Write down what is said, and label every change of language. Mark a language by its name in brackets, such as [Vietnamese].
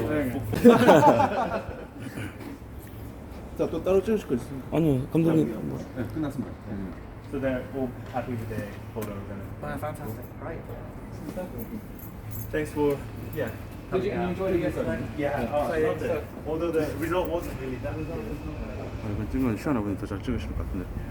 [Korean] 자, 또 따로 찍으실 거 있습니까? 아니요, 감독님. 네, 끝났습니다. [English] So they're all happy with the photos and. Fantastic. Great. Thanks for Did you enjoy it yesterday? Yeah. Although the result wasn't really that. [Korean] 이번 찍으면 시원하 분이 더 잘 찍으실 것 같은데.